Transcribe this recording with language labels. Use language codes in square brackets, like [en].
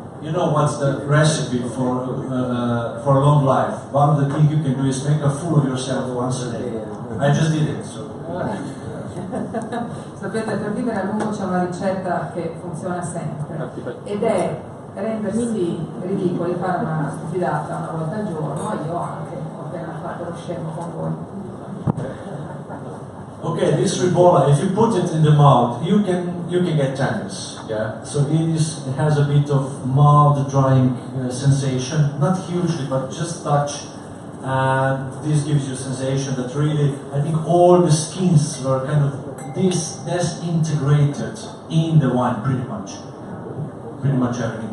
[en] You know what's the recipe for a long life? One of the things you can do is make a fool of yourself once a day. I just did it. So. [it] Sapete, per vivere a lungo c'è una ricetta che funziona sempre ed è rendersi ridicoli, fare una stupidata una volta al giorno. Io anche ho appena fatto lo scemo con voi. [en] Okay, this ribolla, if you put it in the mouth, you can get tannins. Yeah, so it has a bit of mild drying sensation, not hugely, but just touch. And this gives you a sensation that really, I think all the skins were kind of disintegrated in the wine, pretty much everything.